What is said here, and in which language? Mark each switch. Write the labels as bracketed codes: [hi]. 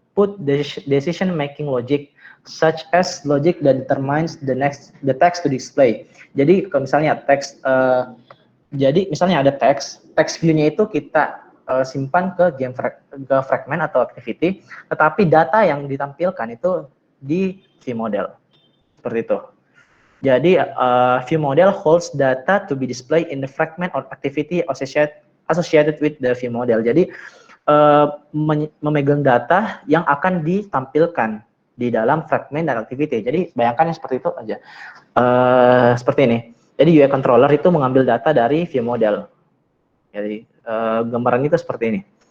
[en] output decision-making logic, such as logic that determines the text to display. [id] Jadi kalau misalnya teks, jadi misalnya ada teks view-nya itu kita simpan ke ke fragment atau activity, tetapi data yang ditampilkan itu di view model, seperti itu. Jadi [en] view model holds data to be displayed in the fragment or activity associated with the view model. [id] Jadi memegang data yang akan ditampilkan di dalam fragment dan activity. Jadi bayangkan yang seperti itu aja. Seperti ini. Jadi UI controller itu mengambil data dari view model. Jadi gambaran itu seperti ini.